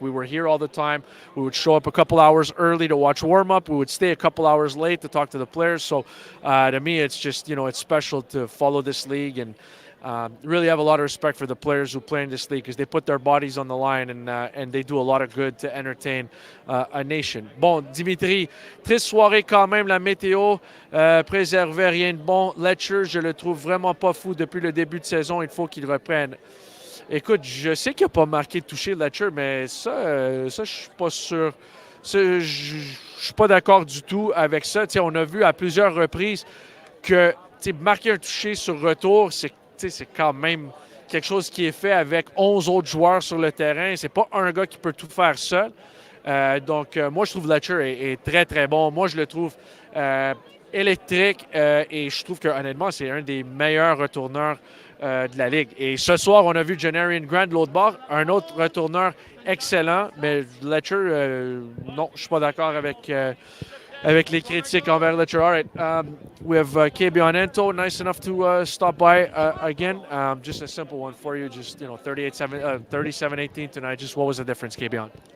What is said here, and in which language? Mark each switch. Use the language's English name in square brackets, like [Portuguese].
[English] We were here all the time. We would show up a couple hours early to watch warm-up. We would stay a couple hours late to talk to the players. So to me, it's just, it's special to follow this league, and really have a lot of respect for the players who play in this league because they put their bodies on the line, and they do a lot of good to entertain a nation. [French] Bon, Dimitri, triste soirée quand même, la météo préservait rien de bon. Fletcher, je le trouve vraiment pas fou depuis le début de saison. Il faut qu'il reprenne. Écoute, je sais qu'il n'a pas marqué de toucher Fletcher, mais ça je suis pas sûr. Je suis pas d'accord du tout avec ça. T'sais, on a vu à plusieurs reprises que marquer un toucher sur retour, c'est quand même quelque chose qui est fait avec 11 autres joueurs sur le terrain. C'est pas un gars qui peut tout faire seul. Donc, moi, je trouve Fletcher est très, très bon. Moi, je le trouve électrique et je trouve que honnêtement, c'est un des meilleurs retourneurs de la Ligue. Et ce soir, on a vu Janarian Grant de l'autre bord, un autre retourneur excellent, mais Fletcher, non, je suis pas d'accord avec les critiques envers Fletcher. [English] All right, we have Kebion Ento, nice enough to stop by again. Just a simple one for you, just 37-18 tonight. Just what was the difference, Kebion?